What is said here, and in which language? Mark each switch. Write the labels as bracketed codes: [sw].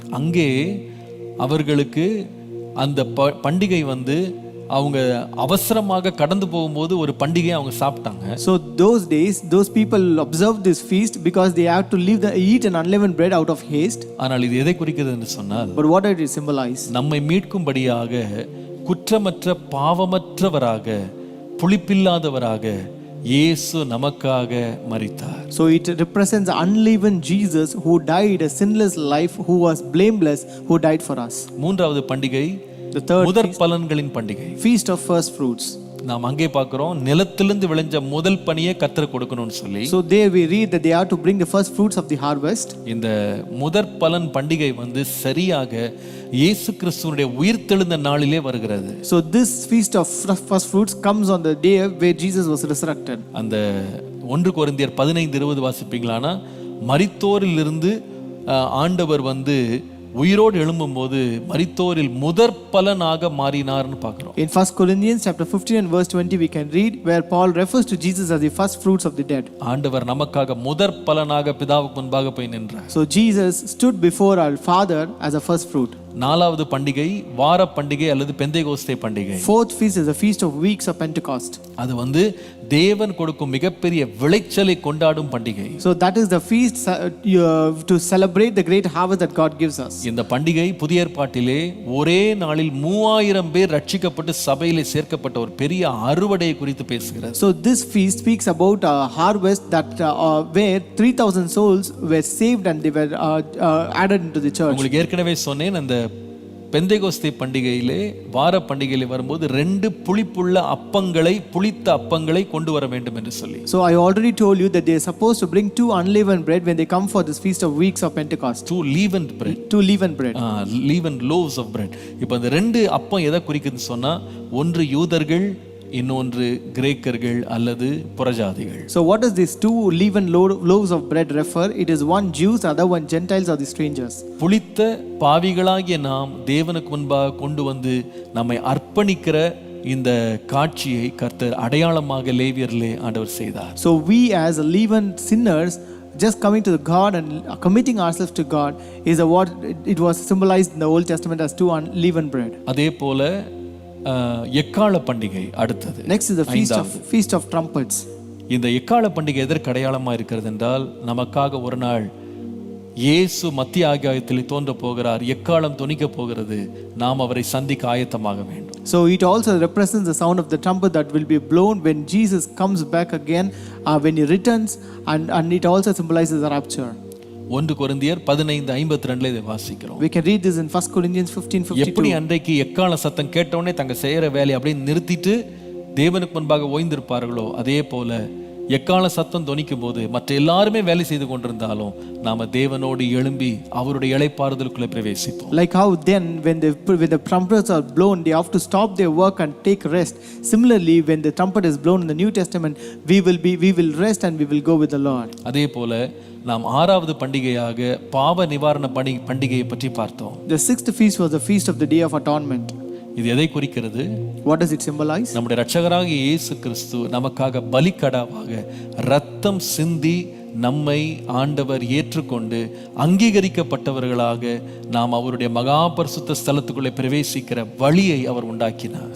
[ta] அங்கே அவர்களுக்கு அந்த பண்டிகை அவங்க அவசரமாக கடந்து போகும்போது ஒரு பண்டிகையை அவங்க சாப்பிட்டாங்க. [en] So those days, those people observed this feast because they had to eat an unleavened bread out of haste. [ta] ஆனால் இது எதை குறிக்கிறது என்று சொன்னால், [en] But what did it symbolize? [ta] நம்மை மீட்கும்படியாக குற்றமற்ற பாவமற்றவராக புளிப்பில்லாதவராக இயேசு நமக்காக மரித்தார். [en] So it represents unleavened Jesus who died a sinless life, who was blameless, who died for us. [ta] மூன்றாவது பண்டிகை [en] The third [ta] முதற் பலன்களின் பண்டிகை. [en] feast of first fruits. [ta] நாம் அங்கே பார்க்கிறோம் நிலத்திலிருந்து விளைஞ்ச முதல் பனியை கர்த்தர் கொடுக்கணும்னு சொல்லி. [en] So there we read that they are to bring the first fruits of the harvest. [ta] இந்த முதற் பலன் பண்டிகை சரியாக இயேசு கிறிஸ்துவினுடைய உயிர்த்தெழுந்த நாளிலே வருகிறது. [en] So this feast of first fruits comes on the day where Jesus was resurrected. [ta] அந்த 1 கொரிந்தியர் 15:20 வாசிப்பீங்களானா, மரித்தோரிலிருந்து ஆண்டவர் உயிரோடு எழும்பும்போது மரித்தோரில் முதற் பலனாக மாறினார்னு பார்க்கிறோம். [en] In 1 Corinthians chapter 15 and verse 20 we can read where Paul refers to Jesus as the first fruits of the dead. [ta] ஆண்டவர் நமக்காக முதற் பலனாக பிதாவுக்கு முன்பாக போய் நின்றார். [en] So Jesus stood before our Father as a first fruit. [ta] நாலாவது பண்டிகை வார பண்டிகை அல்லது பெந்தேகோஸ்தே பண்டிகை. [en] Fourth feast is the feast of weeks of Pentecost. [ta] அது தேவன் கொடுக்கும் மிகப்பெரிய விளைச்சலை கொண்டாடும் பண்டிகை. [en] So that is the feast to celebrate the great harvest that God gives us. [ta] இந்த பண்டிகை புதிய ஏற்பாட்டிலே ஒரே நாளில் 3000 பேர் ரட்சிக்கப்பட்டு சபையிலே சேர்க்கப்பட்ட ஒரு பெரிய அறுவடையை குறித்து பேசுகிறது. [en] So this feast speaks about a harvest that where 3000 souls were saved and they were added into the church. [ta] உங்களுக்கு ஏற்கனவே சொன்னேன், அந்த பெந்தேகோஸ்தே பண்டிகையிலே வார பண்டிகையிலே வரும்போது 2 புளிப்புள்ள புளித்த அப்பங்களை கொண்டு வர வேண்டும் என்று சொல்லி. [en] So I already told you that they are supposed to bring 2 unleavened bread when they come for this feast of weeks of Pentecost. 2 leavened bread. 2 leavened bread. Leavened loaves of bread. [ta] இப்போ அந்த 2 அப்பம் எதை குறிக்குதுன்னு சொன்னா, ஒன்று யூதர்கள், இன்னொன்று கிரேக்கர்கள் அல்லது புறஜாதிகள். [en] So what does these 2 leavened loaves of bread refer? It is one Jews, other one Gentiles or the strangers. [ta] புளித்த பாவிகளாகிய நாம் தேவனுக்கு முன்பாக கொண்டு நம்மை அர்ப்பணிக்கிற இந்த காட்சியை கர்த்தர் அடையாளமாக லேவியரிலே ஆண்டவர் செய்தார். [en] So we as leavened sinners just coming to God and committing ourselves to God is what it was symbolized in the Old Testament as 2 unleavened bread. [ta] அதே போல எக்காள பண்டிகை அடுத்தது. [en] Next is the feast of trumpets. [ta] இந்த எக்காள பண்டிகை எதற்கு அடையாளமா இருக்கிறது என்றால், நமக்காக ஒரு நாள் இயேசு மத்திய ஆகாயத்தில் தோன்ற போகிறார், எக்காளம் தொனிக்க போகிறது, நாம் அவரை சந்திக்க ஆயத்தமாக வேண்டும். [en] So it also represents the sound of the trumpet that will be blown when Jesus comes back again, when he returns, and it also symbolizes the rapture. [ta] 1 கொரிந்தியர் 15:52 இதை வாசிக்கிறோம். [en] We can read this in 1 Corinthians 15:52. [ta] எப்படி அன்றைக்கு எக்காள சத்தம் கேட்டவுடனே தங்க செய்யற வேலையை அப்படியே நிறுத்திட்டு தேவனுக்கு முன்பாக ஓய்ந்திருப்பார்களோ, அதே போல எக்காள சத்தம் தொனிக்கும் போது மற்ற எல்லாருமே வேலை செய்து கொண்டிருந்தாலும் நாம தேவனோடு எழும்பி அவருடைய இளைப்பாறுதலுக்குள்ளே பிரவேசிப்போம். [en] Like how then when the trumpets are blown, they have to stop their work and take rest. Similarly, when the trumpet is blown in the New Testament, we will rest and we will go with the Lord. [ta] அதே போல நாம் 6வது பண்டிகையாக பாவ நிவாரண பண்டிகையை பற்றி பார்த்தோம். [en] The 6th feast was the feast of the Day of Atonement. [ta] இது எதை குறிக்கிறது? [en] What does it symbolize? [ta] நம்முடைய இரட்சகராகிய இயேசு கிறிஸ்து நமக்காக பலிக்கடாவாக ரத்தம் சிந்தி நம்மை ஆண்டவர் ஏற்றுக்கொண்டு அங்கீகரிக்கப்பட்டவர்களாக நாம் அவருடைய மகா பரிசுத்த ஸ்தலத்துக்குள்ளே பிரவேசிக்கிற வழியை அவர் உண்டாக்கினார்.